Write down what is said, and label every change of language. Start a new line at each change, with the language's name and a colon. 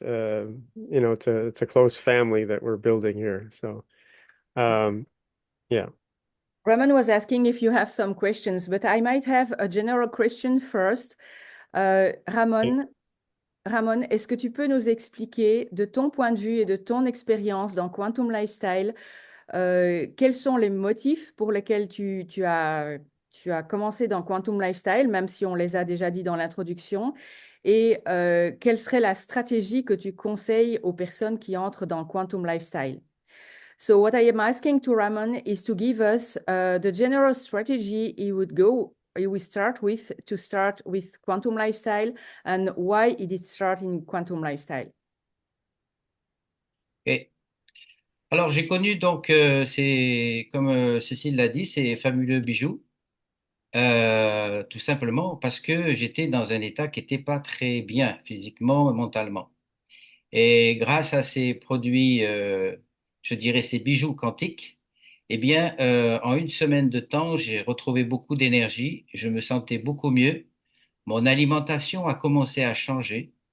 English: It's a close family that we're building here. So, yeah. Ramon was asking if you have some questions, but I might have a general question first.
French: Ramon, est-ce que tu peux nous expliquer de ton point de vue et de ton expérience dans Quantum Lifestyle, quels sont les motifs pour lesquels tu as commencé dans Quantum Lifestyle, même si on les a déjà dit dans l'introduction, et quelle serait la stratégie que tu conseilles aux personnes qui entrent dans Quantum Lifestyle?
English: So what I am asking to Ramon is to give us the general strategy he would start with Quantum Lifestyle, and why he did start in Quantum Lifestyle.
French: Et alors j'ai connu donc c'est comme Cécile l'a dit, c'est Fabuleux Bijoux, tout simplement parce que j'étais dans un état qui n'était pas très bien physiquement et mentalement. Et grâce à ces produits, je dirais ces bijoux quantiques, eh bien, en une semaine de temps, j'ai retrouvé beaucoup d'énergie, je me sentais beaucoup mieux, mon alimentation a commencé à changer.